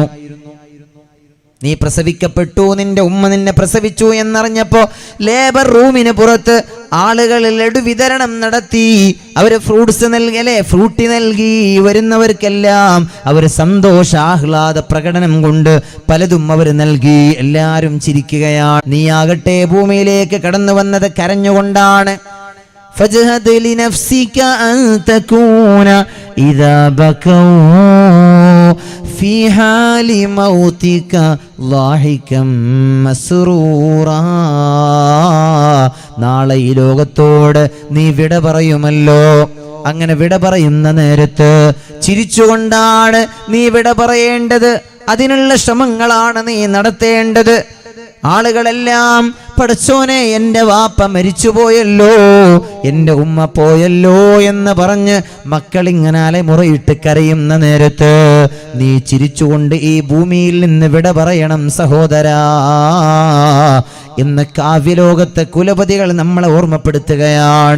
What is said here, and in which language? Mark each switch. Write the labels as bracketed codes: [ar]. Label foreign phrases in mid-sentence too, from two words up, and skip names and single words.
[ml] നീ പ്രസവിക്കപ്പെട്ടു, നിന്റെ ഉമ്മ നിന്നെ പ്രസവിച്ചു എന്നറിഞ്ഞപ്പോ [en] labour room [ml] പുറത്ത് ആളുകൾ ലഡു വിതരണം നടത്തി. അവര് ഫ്രൂട്ട്സ് നൽകി, അല്ലെ, ഫ്രൂട്ടി നൽകി. വരുന്നവർക്കെല്ലാം അവർ സന്തോഷാഹ്ലാദ പ്രകടനം കൊണ്ട് പലതും അവർ നൽകി. എല്ലാവരും ചിരിക്കുകയാണ്. നീയാകട്ടെ ഭൂമിയിലേക്ക് കടന്നു വന്നത് കരഞ്ഞുകൊണ്ടാണ്. [ar] فاجهد لنفسك أن تكون إذا بكوا في حال موتك ضاحكا مسرورا. [ml] നാളെ ഈ ലോകത്തോട് നീ വിട പറയുമല്ലോ. അങ്ങനെ വിട പറയുന്ന നേരത്ത് ചിരിച്ചുകൊണ്ടാണ് നീ വിട പറയേണ്ടത്. അതിനുള്ള ശ്രമങ്ങളാണ് നീ നടത്തേണ്ടത്. ആളുകളെല്ലാം പടച്ചോനെ എൻ്റെ വാപ്പ മരിച്ചുപോയല്ലോ, എൻ്റെ ഉമ്മ പോയല്ലോ എന്ന് പറഞ്ഞ് മക്കളിങ്ങനെ മുറയിട്ട് കരയുന്ന നേരത്ത് നീ ചിരിച്ചുകൊണ്ട് ഈ ഭൂമിയിൽ നിന്ന് വിട പറയണം സഹോദരാ എന്ന് കാവ്യലോകത്തെ കുലപതികൾ നമ്മളെ ഓർമ്മപ്പെടുത്തുകയാണ്.